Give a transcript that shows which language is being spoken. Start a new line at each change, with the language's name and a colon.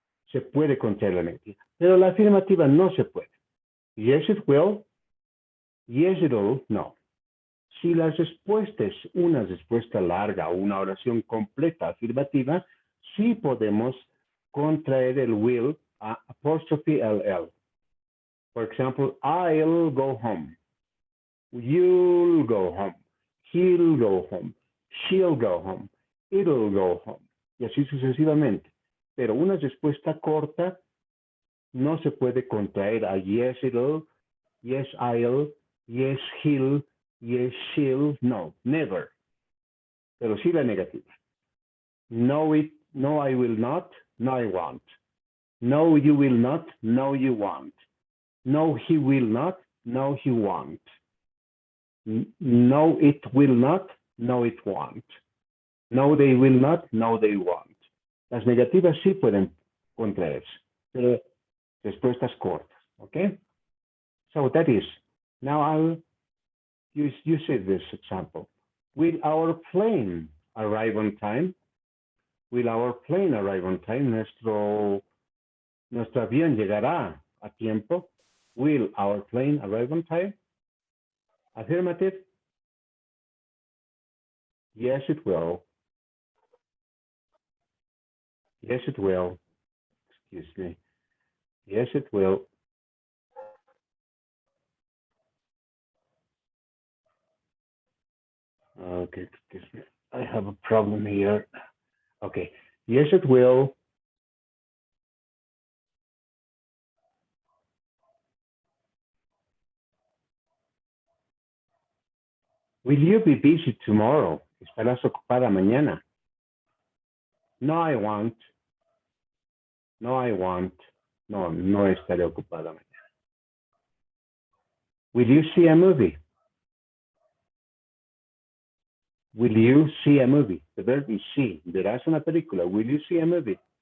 Spanish: Se puede contar la negativa, pero la afirmativa no se puede.
English: Yes, it will, yes, it will, no.
Spanish: Si la respuesta es una respuesta larga o una oración completa afirmativa, sí podemos contraer el will a apostrophe LL.
English: For example, I'll go home. You'll go home. He'll go home. She'll go home. It'll go home.
Spanish: Y así sucesivamente. Pero una respuesta corta no se puede contraer a
English: yes, it'll, yes, I'll, yes, he'll, yes, she'll. No, never.
Spanish: Pero sí la negativa.
English: No, no, I will not. No, I won't. No, you will not. No, you won't. No, he will not. No, he won't. No, it will not. No, it won't. No, they will not. No, they won't.
Spanish: Las negativas sí pueden contraerse, pero respuestas cortas, okay?
English: So that is, now I'll use this example. Will our plane arrive on time? Will our plane arrive on time?
Spanish: Nuestro avión llegará a tiempo.
English: Will our plane arrive on time? Affirmative. Yes, it will. Yes, it will. Excuse me. Yes, it will. Okay, excuse me. I have a problem here. Okay. Yes, it will. Will you be busy tomorrow?
Spanish: ¿Estarás ocupada mañana?
English: No, I won't. No, I won't.
Spanish: No, no estaré ocupada mañana.
English: Will you see a movie? Will you see a movie? The verb is see.
Spanish: ¿Verás una película?
English: Will you see a movie?